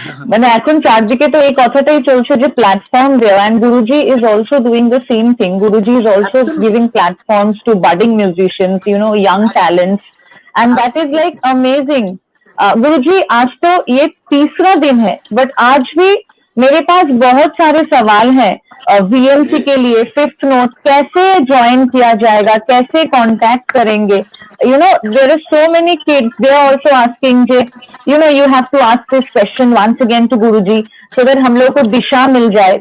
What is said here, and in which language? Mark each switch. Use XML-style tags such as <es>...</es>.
<bn>মানে এখন চারদিকে তো এই কথাটাই চলছে যে প্ল্যাটফর্ম দেওয়া,</bn> <en>and Guruji is also doing the same thing. Guruji is also giving platforms to budding musicians, you know, young talents, and that is like amazing.</en> <hi>गुरुजी आज तो ये तीसरा दिन है, बट आज भी मेरे पास बहुत सारे सवाल हैं VMC के लिए फिफ्थ नोट कैसे ज्वाइन किया जाएगा, कैसे कांटेक्ट करेंगे?</hi> <en>you know there are so many kids, they are also asking you know you have to ask this question once again to Guruji so that</en> <hi>हम लोग को दिशा मिल जाए।</hi>